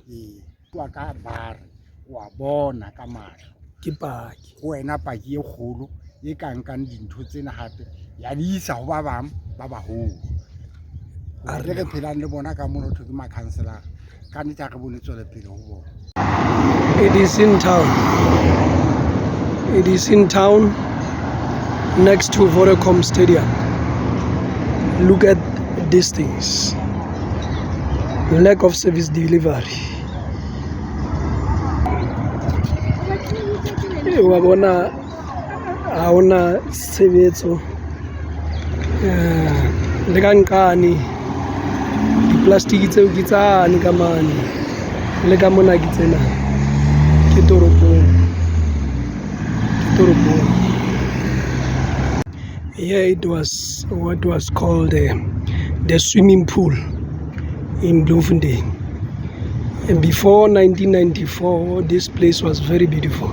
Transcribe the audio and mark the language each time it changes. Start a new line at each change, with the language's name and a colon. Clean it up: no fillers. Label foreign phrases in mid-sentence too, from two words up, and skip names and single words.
Southern Sotho: wa ka bare wa bona ka mahlo ke paki ho wena paki e kgolo e ka nkang dintho tsena hape ya di isa ho ba bang ba baholo a re phelang le bona ka mona ho ke ma councillor ka nnete ha re bone tswele pele ho bona.
English: It is in town next to Vodacom Stadium. Look at these things. Lack of service delivery.
Southern Sotho: Wa bona ha ona tshebetso le ka nkane di-plastic tseo ke tsane ka mane le ka mona ke tsena ke toropong.
English: Here it was what was called the swimming pool in Bloemfontein. And before 1994, this place was very beautiful.